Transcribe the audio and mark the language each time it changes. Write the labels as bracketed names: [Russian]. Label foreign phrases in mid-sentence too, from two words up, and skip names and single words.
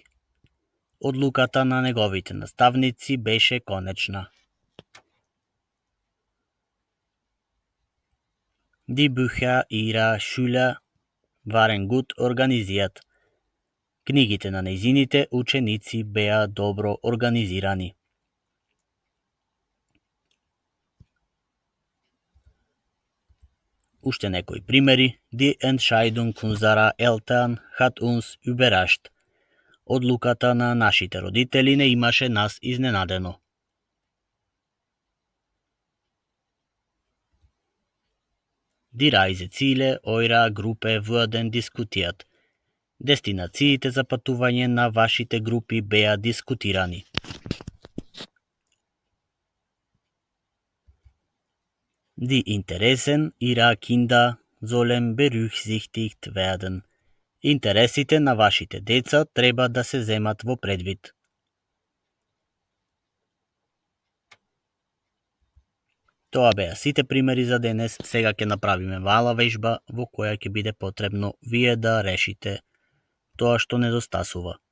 [Macedonian] Одлуката на неговите наставници беше конечна. [German] Die Bücher ihrer Schüler waren gut organisiert. [Macedonian] Книгите на нејзините ученици беа добро организирани. Уште некои примери. [German] Die Entscheidung unserer Eltern hat uns überrascht. [Macedonian] Одлуката на нашите родители не имаше нас изненадено. [German] Die Reiseziele eurer Gruppe wurden diskutiert. [Macedonian] Дестинациите за патување на вашите групи беа дискутирани. [German] Die Interessen ihrer Kinder sollen berücksichtigt werden. [Macedonian] Интересите на вашите деца треба да се земат во предвид. Тоа беа сите примери за денес. Сега ќе направиме мала вежба во која ќе биде потребно вие да решите тоа што недостасува.